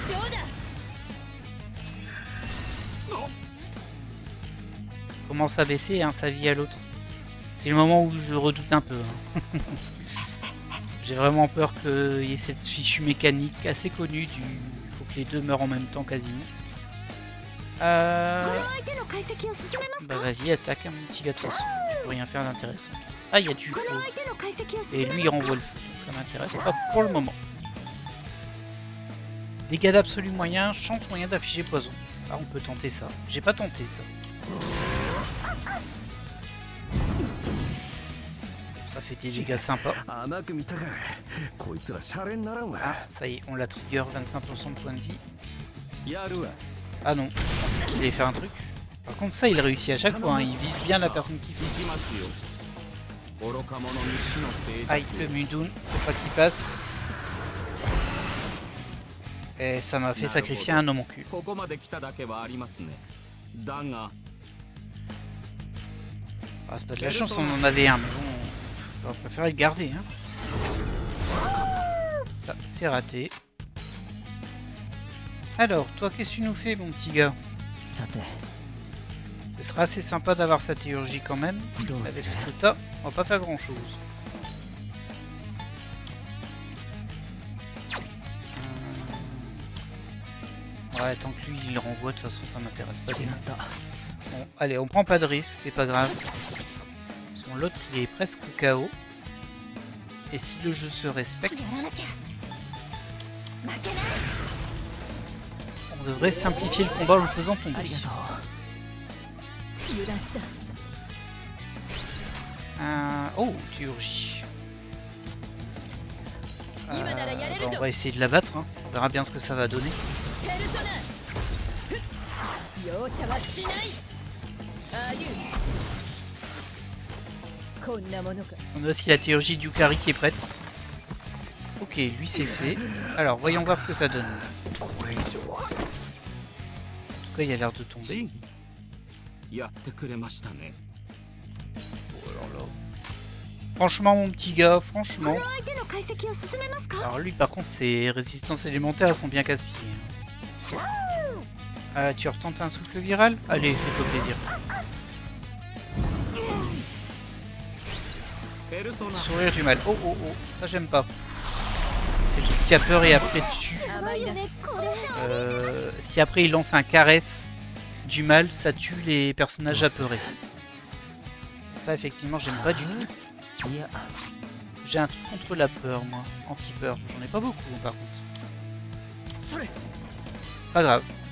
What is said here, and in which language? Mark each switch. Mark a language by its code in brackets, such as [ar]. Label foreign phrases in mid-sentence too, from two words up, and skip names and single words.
[fr] Commence à baisser, hein, sa vie à l'autre. C'est le moment où je redoute un peu. Hein. J'ai vraiment peur qu'il y ait cette fichue mécanique assez connue du... Il faut que les deux meurent en même temps quasiment. [ja] 相手の解析を進めますか？ [fr] Bah vas-y, attaque mon petit gars de toute façon. Je peux rien faire d'intéressant. Ah, il y a du feu. [ja] この相手の解析を [fr] Et [ja] 進め [fr] lui [ja] ま [fr] il [ja] すか？ [fr] renvoie le feu. Donc ça m'intéresse pas pour le moment. Dégâts d'absolu moyen, chance moyen d'afficher poison. Ah, on peut tenter ça. J'ai pas tenté ça. Ça fait des dégâts sympas. [ja] 甘く見たか。こいつらシャレにならんわ。 [fr] Ah, ça y est, on l'a trigger, 25% de points de vie. [ja] やるわ。 [fr] Ah non, je pensais qu'il allait faire un truc. Par contre, ça, il réussit à chaque fois. Hein. Il vise bien la personne qui fait. [ja] 行きますよ。愚か者に死の聖 [fr] Aïe, le Mudoun, faut pas qu'il passe. Et ça m'a fait sacrifier un homoncule. [ja] ここまで来ただけはありますね。だが、 [fr] Ah, c'est pas de la chance, on en avait un, mais bon, j'aurais préféré le garder. Hein. Ça, c'est raté. Alors, toi, qu'est-ce que tu nous fais, mon petit gars? [ja] さて [fr] Ce sera assez sympa d'avoir sa théurgie quand même. [ja] どうす [fr] Avec [ja] る [fr] Scruta, on va pas faire grand chose. Ouais, tant que lui il le renvoie, de toute façon ça m'intéresse pas. [ja] 決まった [fr] Bon, allez, on prend pas de risque, c'est pas grave. Son l'autre il est presque KO. Et si le jeu se respecte, [ja] やらなきゃ。負けない。 [fr] on devrait simplifier le combat en le faisant [ja] あ [fr] tomber. [ja] りがとう油断した [fr] Oh, théurgie. Il va dans la galère, Bah, on le va essayer de la battre, hein. On verra bien ce que ça va donner. [ja] ペルソナ容赦はしないアデューこんなものか [fr] On a aussi la théurgie d'Yukari qui est prête. Ok, lui c'est fait. Alors, voyons voir ce que ça donne. En tout cas, il a l'air de tomber. [ja] ジン、やってくれましたね。 [fr] Oh là là. Franchement, mon petit gars, [ja] こ [fr] franchement. [ja] の相手の解析を進めますか？ [fr] Alors lui, par contre, ses résistances élémentaires sont bien casse-pieds. Tu retentes un souffle viral? Allez, fais-toi plaisir. [ja] ペルソナ、 [fr] Sourire du mal. Oh, oh, oh. Ça, j'aime pas. C'est le truc qui a peur et après dessus. [ja] 甘いなこれ。 [fr] Si après il lance un caresse du mal, ça tue les personnages apeurés. Ça, effectivement, j'aime pas du tout. [ja] いや [fr] J'ai un truc contre la peur, moi. Anti-peur. J'en ai pas beaucoup, par contre. [ja] それ [fr] Pas grave.